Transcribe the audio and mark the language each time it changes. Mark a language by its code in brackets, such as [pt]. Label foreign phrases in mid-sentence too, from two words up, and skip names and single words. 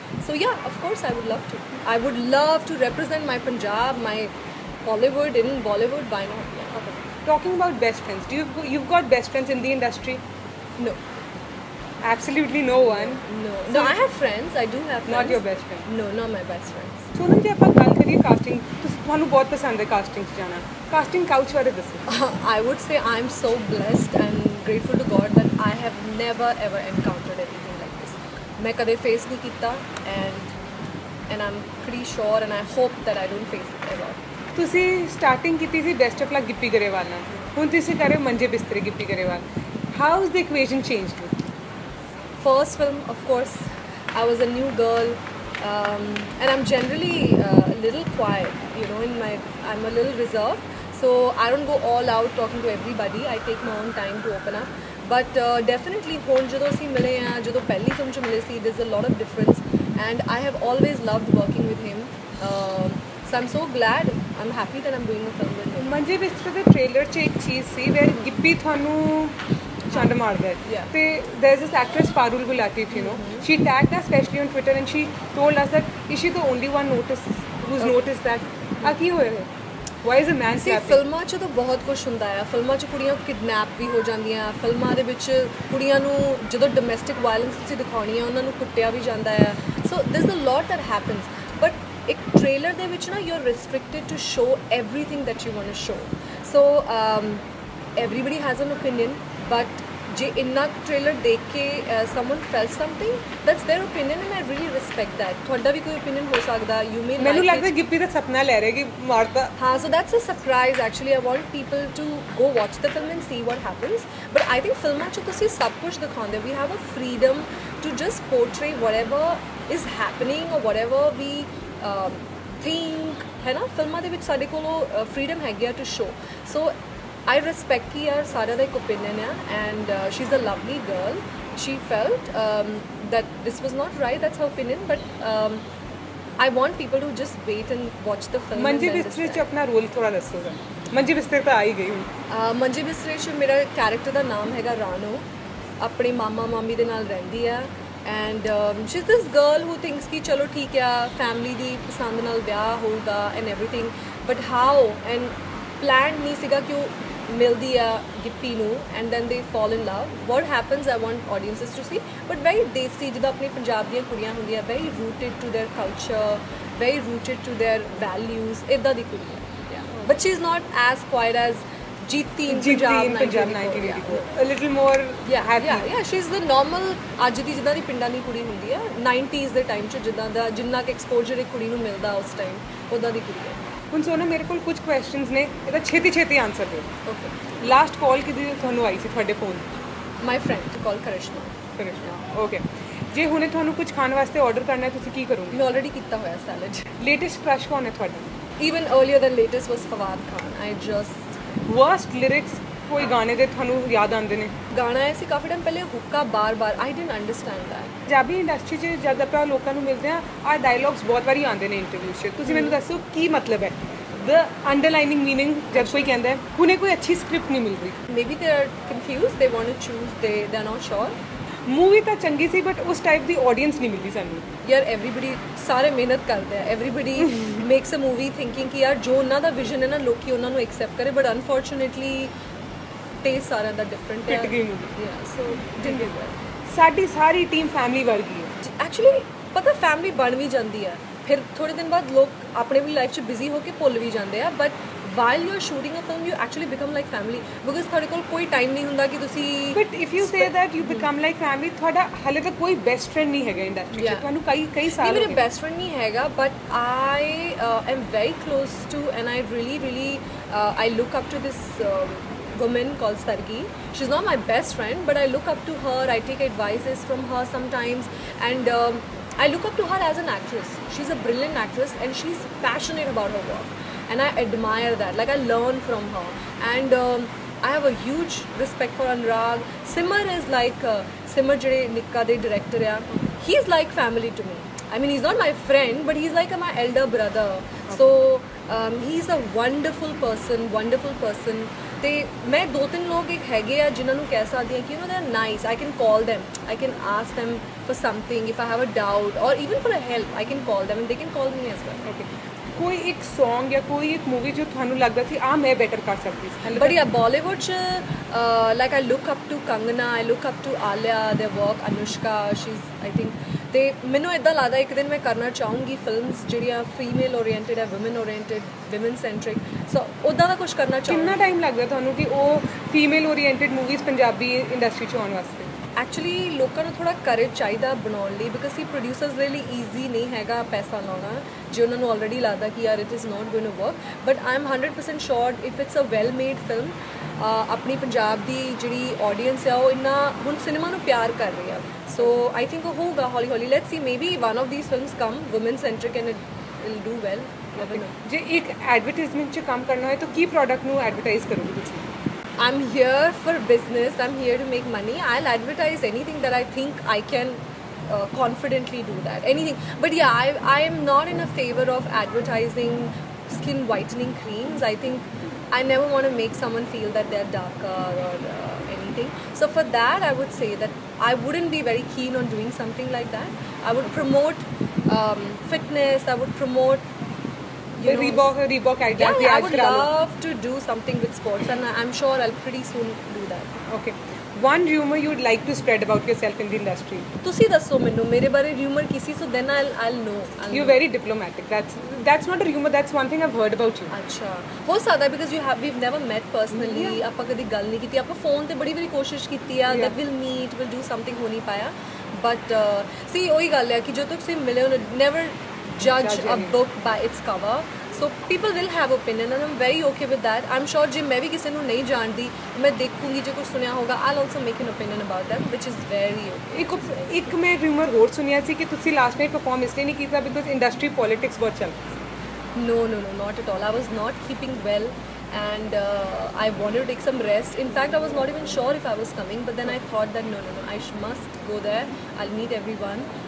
[en] So yeah, of course, I would love to. I would love to represent my Punjab, my Hollywood in Bollywood. Why not? Yeah. Okay. Talking about best friends, you've got best friends in the industry? No. Absolutely no one. No, I have friends. I do have friends. Not your best friend. No, not my best friends. [pa] सोनम जी ਆਪਾਂ ਗੱਲ करिए casting, ਤੁਹਾਨੂੰ ਬਹੁਤ ਪਸੰਦ ਹੈ casting 'ਚ ਜਾਣਾ. [en] Casting couch [pa] ਬਾਰੇ ਦੱਸੋ. [en] I would say I'm so blessed and grateful to God that I have never ever encountered anything like this. [hi] मैं कदे face नहीं किया, [en] and I'm pretty sure and I hope that I don't face it ever. [pa] ਤੁਸੀਂ ਸਟਾਰਟਿੰਗ ਕੀਤੀ ਸੀ ਬੈਸਟ ਆਫ ਲੱਕ ਗਿੱਪੀ ਗਰੇਵਾਲ ਨਾਲ, ਹੁਣ ਤੁਸੀਂ ਕਰ ਰਹੇ ਹੋ ਮੰਜੇ ਬਿਸਤਰੇ ਗਿੱਪੀ ਗਰੇਵਾਲ. [en] How has the equation changed? First film, of course, I was a new girl, and I'm generally a little quiet, you know, I'm a little reserved, so I don't go all out talking to everybody. I take my own time to open up, but definitely [pa] ਹੁਣ ਜਦੋਂ ਅਸੀਂ ਮਿਲੇ ਆ, ਜਦੋਂ ਪਹਿਲੀ film 'ਚ ਮਿਲੇ ਸੀ, [en] there's a lot of difference, and I have always loved working with him, so I'm so glad, I'm happy that I'm doing a film with him. [pa] ਮੰਜੇ ਬਿਸਤਰੇ ਦੇ ਟ੍ਰੇਲਰ 'ਚ ਇੱਕ ਚੀਜ਼ ਸੀ ਵੇਰ ਗਿੱਪੀ ਤੁਹਾਨੂੰ ਚੰਡ ਮਾਰਦਾ ਹੈ ਤੇ [en] there is this actress Parul Gulati, you know, she tagged us especially on Twitter and she told us that is she the only one who's noticed that [pa] ਆ ਕੀ ਹੋਇਆ ਹੈ? [en] Why is a man slapping? [pa] ਫਿਲਮਾਂ 'ਚ ਤਾਂ ਬਹੁਤ ਕੁਝ ਹੁੰਦਾ ਆ, ਫਿਲਮਾਂ 'ਚ ਕੁੜੀਆਂ ਕਿਡਨੈਪ ਵੀ ਹੋ ਜਾਂਦੀਆਂ, ਫਿਲਮਾਂ ਦੇ ਵਿੱਚ ਕੁੜੀਆਂ ਨੂੰ ਜਦੋਂ ਡੋਮੈਸਟਿਕ ਵਾਇਲੈਂਸ ਤੁਸੀਂ ਦਿਖਾਉਣੀ ਆ ਉਹਨਾਂ ਨੂੰ ਕੁੱਟਿਆ ਵੀ ਜਾਂਦਾ ਆ, ਸੋ [en] there's a lot that happens, [pa] but ਇੱਕ ਟ੍ਰੇਲਰ ਦੇ ਵਿੱਚ ਨਾ [en] you're restricted to show everything that you want to show, so everybody has an opinion, but [pa] ਜੇ ਇੰਨਾ ਟ੍ਰੇਲਰ ਦੇਖ ਕੇ [en] someone felt something, that's their opinion and I really respect that. [pa] ਤੁਹਾਡਾ ਵੀ ਕੋਈ opinion ਹੋ ਸਕਦਾ, [en] you may [pa] ਮੈਨੂੰ [en] like [pa] ਲੱਗਦਾ [en] it. [pa] ਗਿੱਪੀ ਦਾ ਸੁਪਨਾ ਲੈ ਰਿਹਾ ਕਿ ਮਾਰਤਾ. [hi] हाँ, [en] so that's a surprise actually. I want people to go watch the film and see what happens. But I think [pa] ਫਿਲਮਾਂ 'ਚ ਤੁਸੀਂ ਸਭ ਕੁਝ ਦਿਖਾਉਂਦੇ, [en] we have a freedom to just portray whatever is happening or whatever we think, [hi] है ना. [pa] ਫਿਲਮਾਂ ਦੇ ਵਿੱਚ ਸਾਡੇ ਕੋਲੋਂ freedom ਹੈਗੀ ਆ [en] to show. So I respect [hi] कि यार सारा का एक opinion है, [en] and she's a lovely girl. She felt that this was not right. That's her opinion, but I want people to just wait and watch the film. [pa] ਮੰਜੇ ਬਿਸਤਰੇ 'ਚ ਆਪਣਾ ਰੋਲ ਥੋੜਾ ਦੱਸੋ ਸਰ. ਮੰਜੇ ਬਿਸਤਰੇ ਤਾਂ ਆ ਹੀ ਗਈ ਹੁਣ. ਮੰਜੇ ਬਿਸਤਰੇ 'ਚ ਮੇਰਾ ਕੈਰੈਕਟਰ ਦਾ ਨਾਮ ਹੈਗਾ ਰਾਨੋ, ਆਪਣੇ ਮਾਮਾ ਮਾਮੀ ਦੇ ਨਾਲ ਰਹਿੰਦੀ ਆ, [en] and she's this girl who thinks [hi] कि चलो ठीक है [pa] family ਦੀ ਪਸੰਦ ਨਾਲ ਵਿਆਹ ਹੋਊਗਾ [en] and everything, but how and planned [pa] ਨਹੀਂ ਸੀਗਾ ਕਿ ਉਹ ਮਿਲਦੀ ਆ ਗਿੱਪੀ ਨੂੰ [en] and then they fall in love. What happens I want audiences to see, but very desi, [pa] ਜਿੱਦਾਂ ਆਪਣੀ ਪੰਜਾਬ ਦੀਆਂ ਕੁੜੀਆਂ ਹੁੰਦੀਆਂ, [en] very rooted to their culture, very rooted to their values, [pa] ਇੱਦਾਂ ਦੀ ਕੁੜੀ ਹੈ, [en] but she's not as quiet as Jeeti in Punjab Punjab 1984 a little more happy yeah she's the normal [pa] ਅੱਜ ਦੀ ਜਿੱਦਾਂ ਦੀ ਪਿੰਡਾਂ ਦੀ ਕੁੜੀ ਹੁੰਦੀ ਆ 90s ਦੇ ਟਾਈਮ 'ਚ ਜਿੱਦਾਂ ਦਾ ਜਿੰਨਾ ਕਿ ਐਕਸਪੋਜ਼ਰ ਇੱਕ ਕੁੜੀ ਨੂੰ ਮਿਲਦਾ ਉਸ ਟਾਈਮ ਉੱਦਾਂ ਦੀ ਕੁੜੀ ਹੈ ਹੁਣ ਸੋਨਮ ਮੇਰੇ ਕੋਲ ਕੁਝ ਕੁਐਸਚਨਸ ਨੇ ਇਹਦਾ ਛੇਤੀ ਆਨਸਰ ਦਿਓ ਓਕੇ [en] last call [pa] ਕਿਹਦੀ ਤੁਹਾਨੂੰ ਆਈ ਸੀ ਤੁਹਾਡੇ ਫੋਨ [en] my friend call Karishma [pa] ਓਕੇ ਜੇ ਹੁਣੇ ਤੁਹਾਨੂੰ ਕੁਝ ਖਾਣ ਵਾਸਤੇ ਆਰਡਰ ਕਰਨਾ ਹੈ ਤੁਸੀਂ ਕੀ ਕਰੋਗੇ ਮੈਂ ਆਲਰੇਡੀ ਕੀਤਾ ਹੋਇਆ ਸੈਲਡ [en] latest crush [pa] ਕੌਣ ਹੈ ਤੁਹਾਡਾ [en] even earlier than latest was Fawad Khan I just worst lyrics [pa] ਕੋਈ ਗਾਣੇ ਦੇ ਤੁਹਾਨੂੰ ਯਾਦ ਆਉਂਦੇ ਨੇ ਗਾਣਾ ਆਇਆ ਸੀ ਕਾਫੀ ਟਾਈਮ ਪਹਿਲੇ ਹੁੱਕਾ ਬਾਰ-ਬਾਰ [en] I didn't understand that [pa] ਪੰਜਾਬੀ ਇੰਡਸਟਰੀ 'ਚ ਜਦ ਆਪਾਂ ਲੋਕਾਂ ਨੂੰ ਮਿਲਦੇ ਆ ਆ ਡਾਇਲੌਗਸ ਬਹੁਤ ਵਾਰੀ ਆਉਂਦੇ ਨੇ ਇੰਟਰਵਿਊ 'ਚ ਤੁਸੀਂ ਮੈਨੂੰ ਦੱਸੋ ਕੀ ਮਤਲਬ ਹੈ [en] the underlining meaning [pa] ਜਦ ਕੋਈ ਕਹਿੰਦਾ ਹੈ ਹੁਣੇ ਕੋਈ ਅੱਛੀ ਸਕ੍ਰਿਪਟ ਨਹੀਂ ਮਿਲ ਰਹੀ [en] maybe they are confused they want to choose they're not sure [pa] ਮੂਵੀ ਤਾਂ ਚੰਗੀ ਸੀ ਬਟ ਉਸ ਟਾਈਪ ਦੀ ਆਡੀਅנס ਨਹੀਂ ਮਿਲਦੀ ਸਾਨੂੰ ਯਾਰ ਐਵਰੀਬਡੀ ਸਾਰੇ ਮਿਹਨਤ ਕਰਦੇ ਆ [en] everybody makes a movie thinking [pa] ਕਿ ਯਾਰ ਜੋ ਉਹਨਾਂ ਦਾ ਵਿਜ਼ਨ ਹੈ ਨਾ ਲੋਕੀ ਉਹਨਾਂ ਨੂੰ ਐਕਸੈਪਟ ਕਰੇ [en] but unfortunately [pa] ਟੇਸਟ ਸਾਰਿਆਂ ਦਾ ਡਿਫਰੈਂਟ ਹੈ ਫਿੱਟ ਗਈ movie। [en] ya so [pa] ਸਾਡੀ ਸਾਰੀ [en] team family [pa] ਵਰਗੀ ਹੈ ਐਕਚੁਅਲੀ ਪਤਾ ਫੈਮਿਲੀ ਬਣ ਵੀ ਜਾਂਦੀ ਹੈ ਫਿਰ ਥੋੜੇ ਦਿਨ ਬਾਅਦ ਲੋਕ ਆਪਣੇ ਵੀ ਲਾਈਫ 'ਚ ਬਿਜ਼ੀ ਹੋ ਕੇ ਭੁੱਲ ਵੀ ਜਾਂਦੇ ਆ ਬਟ [en] while you're shooting a film you actually become like family because [pa] ਤੁਹਾਡੇ ਕੋਲ ਕੋਈ ਟਾਈਮ ਨਹੀਂ ਹੁੰਦਾ ਕਿ ਤੁਸੀਂ [en] but if you say that you become like family [pa] ਤੁਹਾਡਾ ਹਲੇ ਤੱਕ ਕੋਈ [en] best friend [pa] ਨਹੀਂ ਹੈਗਾ ਇੰਡਸਟਰੀ 'ਚ ਤੁਹਾਨੂੰ ਕਈ ਸਾਲ ਮੇਰੇ ਬੈਸਟ ਫਰੈਂਡ ਨਹੀਂ ਹੈਗਾ ਬਟ [en] I am very close to and I really I look up to this woman called Sargi. She's not my best friend but I look up to her I take advices from her sometimes and I look up to her as an actress. She's a brilliant actress and she's passionate about her work and I admire that like I learn from her and I have a huge respect for Anurag. Simar is like Simar [pa] ਜਿਹੜੇ ਨਿੱਕਾ ਦੇ ਡਾਇਰੈਕਟਰ ਹੈ [en] he's like family to me I mean he's not my friend but he's like my elder brother so he's a wonderful person [pa] ਤੇ ਮੈਂ ਦੋ ਤਿੰਨ ਲੋਕ ਇੱਕ ਹੈਗੇ ਆ ਜਿਨ੍ਹਾਂ ਨੂੰ ਕਹਿ ਸਕਦੀ ਹਾਂ ਕਿ [en] you know they are nice I can call them I can ask them for something if I have a doubt or even for a help I can call them and they can call me as well [pa] okay ਕੋਈ ਇੱਕ Song ਜਾਂ ਕੋਈ ਇੱਕ ਮੂਵੀ ਜੋ ਤੁਹਾਨੂੰ ਲੱਗਦਾ ਸੀ ਆ ਮੈਂ ਬੈਟਰ ਕਰ ਸਕਦੀ ਸੀ [en] but yeah Bollywood [pa] ਚ [en] like I look up to Kangana I look up to Alia their work Anushka she's I think [pa] ਤੇ ਮੈਨੂੰ ਇਦਾਂ ਲੱਗਦਾ ਇੱਕ ਦਿਨ ਮੈਂ ਕਰਨਾ ਚਾਹੂੰਗੀ ਫਿਲਮਸ ਜਿਹੜੀਆਂ [en] female oriented [pa] ਹੈ [en] women centric [pa] ਸੋ ਉਦਾਂ ਦਾ ਕੁਝ ਕਰਨਾ ਚਾਹੂੰਗੀ ਕਿੰਨਾ ਟਾਈਮ ਲੱਗਦਾ ਤੁਹਾਨੂੰ ਕਿ ਉਹ [en] female oriented movies [pa] ਪੰਜਾਬੀ ਇੰਡਸਟਰੀ 'ਚ ਆਉਣ ਵਾਸਤੇ ਐਕਚੁਅਲੀ ਲੋਕਾਂ ਨੂੰ ਥੋੜਾ ਕਰੇਜ ਚਾਹੀਦਾ ਬਣਾਉਣ ਲਈ [en] because see [pa] ਪ੍ਰੋਡਿਊਸਰਸ ਦੇ ਲਈ ਈਜ਼ੀ ਨਹੀਂ ਹੈਗਾ ਪੈਸਾ ਲਾਉਣਾ ਜੇ ਉਹਨਾਂ ਨੂੰ ਆਲਰੇਡੀ ਲੱਗਦਾ ਕਿ ਯਾਰ [en] it is not going to work but I am 100% sure if it's a well made film [pa] ਆਪਣੀ ਪੰਜਾਬ ਦੀ ਜਿਹੜੀ ਆਡੀਅנס ਆ ਉਹ ਇੰਨਾ ਹੁਣ ਸਿਨੇਮਾ ਨੂੰ ਪਿਆਰ ਕਰ ਰਹੀ ਆ [en] so I think [pa] ਉਹ ਹੋਊਗਾ ਹੌਲੀ [en] let's see maybe one of these films come woman centric and it will do well [pa] ਜੇ ਇੱਕ ਐਡਵਰਟਾਈਜ਼ਮੈਂਟ 'ਚ ਕੰਮ ਕਰਨਾ ਹੋਏ ਤਾਂ ਕੀ ਪ੍ਰੋਡਕਟ ਨੂੰ ਐਡਵਰਟਾਈਜ਼ ਕਰੋਗੇ ਤੁਸੀਂ [en] I'm here for business. I'm here to make money. I'll advertise anything that I think I can confidently do that. Anything. But yeah, I am not in a favor of advertising skin whitening creams. I think I never want to make someone feel that they're darker or anything. So for that, I would say that I wouldn't be very keen on doing something like that. I would promote fitness. I would promote Reebok ads. Yeah, I would love to do something with sports and I'm sure I'll pretty soon do that. Okay. One rumor you would like to spread about yourself in the industry? [pa] ਤੁਸੀਂ ਦੱਸੋ ਮੈਨੂੰ ਮੇਰੇ ਬਾਰੇ rumor ਕਿਸੇ [en] so then I'll know. You're very diplomatic. That's not a rumor. That's one thing I've heard about you. [pa] ਅੱਛਾ ਹੋ ਸਕਦਾ [en] because we've never met personally [pa] ਆਪਾਂ ਕਦੀ ਗੱਲ ਨਹੀਂ ਕੀਤੀ ਆਪਾਂ ਫੋਨ ਤੇ ਬੜੀ ਵਾਰੀ ਕੋਸ਼ਿਸ਼ ਕੀਤੀ ਆ [en] that we'll meet we'll do something [pa] ਹੋ ਨਹੀਂ ਪਾਇਆ [en] but see [pa] ਉਹੀ ਗੱਲ ਹੈ ਕਿ ਜਦੋਂ ਤੱਕ ਤੁਸੀਂ ਮਿਲੇ ਹੋ [en] never judge a book by its cover so people will have opinion and I'm very okay with that I'm sure [pa] ਜੇ ਮੈਂ ਵੀ ਕਿਸੇ ਨੂੰ ਨਹੀਂ ਜਾਣਦੀ ਮੈਂ ਦੇਖੂੰਗੀ ਜੇ ਕੁਝ ਸੁਣਿਆ ਹੋਗਾ [en] I'll also make an opinion about them which is very okay [pa] ਇੱਕ ਮੈਂ rumor ਹੋਰ ਸੁਣਿਆ ਸੀ ਕਿ ਤੁਸੀਂ ਲਾਸਟ ਨਾਈਟ ਪਰਫਾਰਮ ਇਸ ਲਈ ਨਹੀਂ ਕੀਤਾ [en] because industry politics [pa] ਬਹੁਤ ਚੱਲ [en] no not at all I was not keeping well and I wanted to take some rest in fact I was not even sure if I was coming but then I thought that no I must go there I'll meet everyone